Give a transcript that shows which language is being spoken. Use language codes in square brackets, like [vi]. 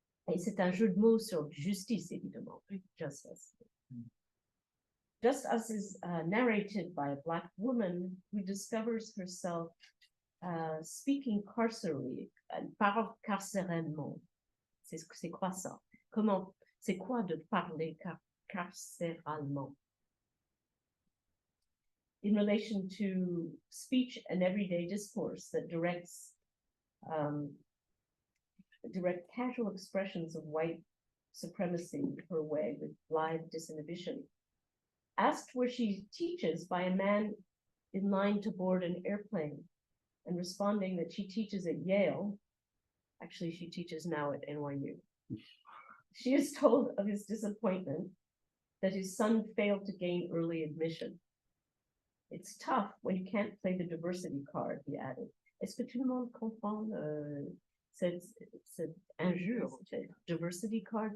[fr] Et c'est un jeu de mots sur justice, évidemment. Justice. [en] Just Us is narrated by a Black woman who discovers herself speaking carcerally, [fr] parle carcéralement. C'est quoi ça? C'est quoi de parler carcéralement? [en] In relation to speech and everyday discourse that directs direct casual expressions of white supremacy her way with blithe disinhibition. Asked where she teaches by a man in line to board an airplane and responding that she teaches at Yale, actually she teaches now at NYU. She is told of his disappointment that his son failed to gain early admission. It's tough when you can't play the diversity card, he added. [fr] Est-ce que tout le monde comprend cette injure, cette diversity card?